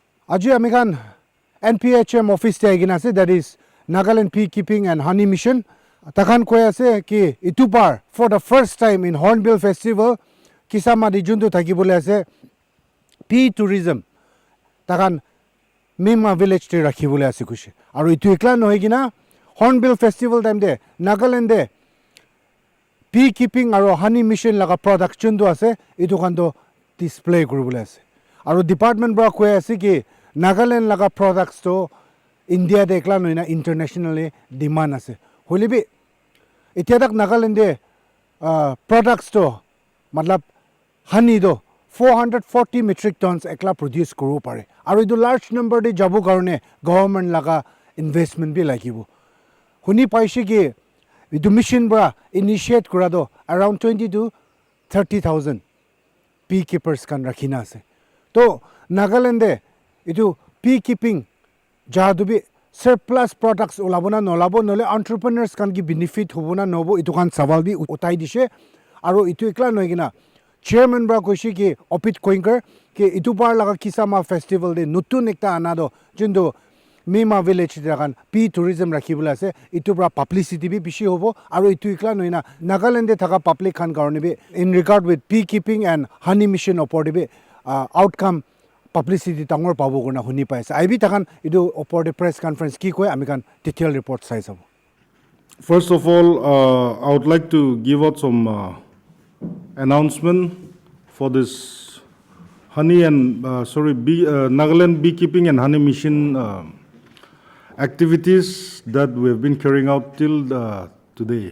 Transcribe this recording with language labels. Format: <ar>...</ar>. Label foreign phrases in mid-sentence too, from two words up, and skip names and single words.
<nag>Aji amikan</nag> <en>NPHM office</en> <nag>te agina ase,</nag> <en>that is Nagaland Beekeeping and Honey Mission.</en> <nag>Takhan koi ase ki itupar</nag> <en>for the first time in</en> <nag>Hornbill Festival kisama di juntu thakibole ase</nag> <en>bee tourism.</en> <nag>Takhan Mima village te rakhibole ase kushe. Aru itu ekla nohoi gina Hornbill Festival time de Nagaland de Beekeeping aru Honey Mission laga product juntu ase itu khan to display kuribole ase. Aru department bra koi ase ki Nagaland laga products to India de ekla noina internationally demand ase. Holi bi etia tak Nagaland de products to matlab honey do 440</nag> <en>metric tons</en> <nag>ekla produce kuru pare. Aru idu</nag> <en>large number</en> <nag>de jabu karone government laga investment bi lagibo. Huni paishi ki idu mission bra initiate kura do around 20 to 30,000 beekeepers kan rakhina ase. To Nagaland de itu beekeeping jahadu bi</nag> <en>surplus products</en> <nag>olabona nolabo nole entrepreneurs kan ki benefit hobona nobo itu kan sawal bi utai dishe. Aru itu ekla noigina chairman bra koishi ki opit koinker ki itu par laga kisama festival de nutun ekta anado jindo Mima village dagan</nag> <en>bee tourism</en> <nag>rakhibula ase itu bra publicity bi bishi hobo aru itu ekla noina Nagaland de thaka public khan karone bi</nag> <en>in regard with beekeeping and honey mission</en> <nag>opor bi outcome publicity tangor pabo gona huni paise I bi takan idu opor de</nag> <en>press conference</en> <nag>ki koi ami kan</nag> <en>detailed report</en> <nag>size hobo.</nag> <en>First of all, I would like to give out some announcement for this honey and Nagaland beekeeping and honey mission activities that we have been carrying out till today.</en>